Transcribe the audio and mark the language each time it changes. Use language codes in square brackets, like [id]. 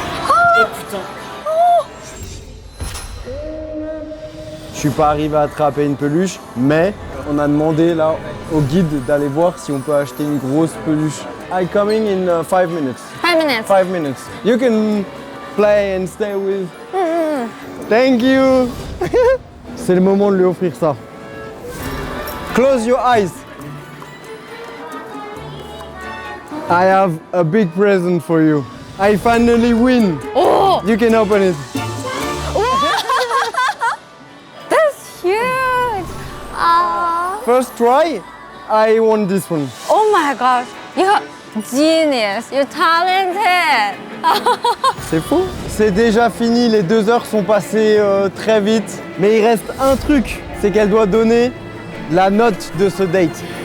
[fr] Oh putain. Je suis pas arrivé à attraper une peluche, mais on a demandé là au guide d'aller voir si on peut acheter une grosse peluche. [en] I'm coming in 5 minutes. 5 minutes. 5 minutes. You can play and stay with. Thank you. [fr] C'est le moment de lui offrir ça. [en] Close your eyes. I have a big present for you. I finally win. Oh! You can open it. That's huge! First try, I want this one. Oh my gosh, you're genius, you're talented! [fr] C'est fou. C'est déjà fini, les 2 heures sont passées très vite. Mais il reste un truc, c'est qu'elle doit donner la note de ce date.